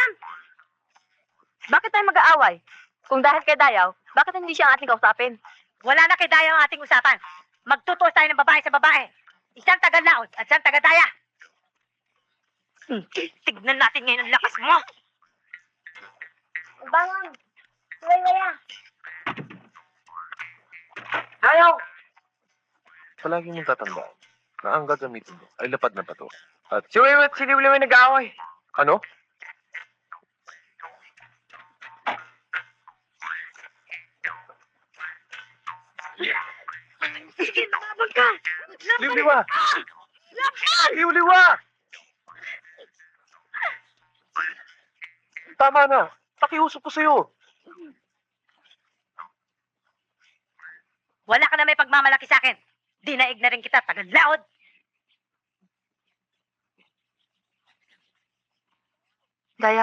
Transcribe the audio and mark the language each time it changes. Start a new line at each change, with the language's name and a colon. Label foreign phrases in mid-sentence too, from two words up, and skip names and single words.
Filipino: Huwag ka nga makialam! Bakit tayo mag-aaway? Kung dahil kay Dayaw, bakit hindi siya ang ating kausapin? Wala na kay Daya ang ating usapan. Magtutuos tayo ng babae sa babae. Isang taga-laot at isang taga-daya. Tignan natin ngayon ang lakas mo. Bangon! Waya! Dayaw! Palagi mong tatandaan na ang gagamitin mo ay lapad na bato. At Si Wayway at si Liwliw ay nag-aaway. ano? Sige, tumabag ka! Liwliwa! Liwliwa! Tama na. Pakiusap ko sa'yo. Wala ka na may pagmamalaki sa akin. Dinaig na rin kita, taga-laot. Dayaw?